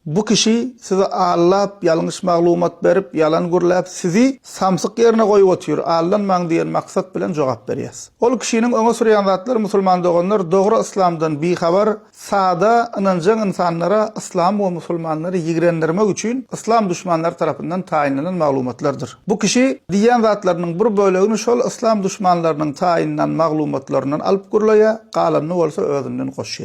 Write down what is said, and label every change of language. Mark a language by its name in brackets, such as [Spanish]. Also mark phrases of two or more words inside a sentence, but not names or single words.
[Turkmen] Bu kişi sizi ağlap, yanlış maglumat berip, yalan gurlap, sizi samsyk yerine koyup otyur. Ağlanmaň diýen maksat bilen jogap berýäs. Ol kişiniň öňe sürýän zatlar musulman doganlar dogry islamdan bihabar, sada inanjak insanlara islam we musulmanlary ýigrendirmek üçin islam düşmanlary tarapyndan taýinlenen maglumatlardyr. Bu kişi diýen zatlarynyň bir bölegini şol islam düşmanlarynyň taýinlenen maglumatlarynyň alyp gurlaýa, galanyny bolsa özünden goşýar.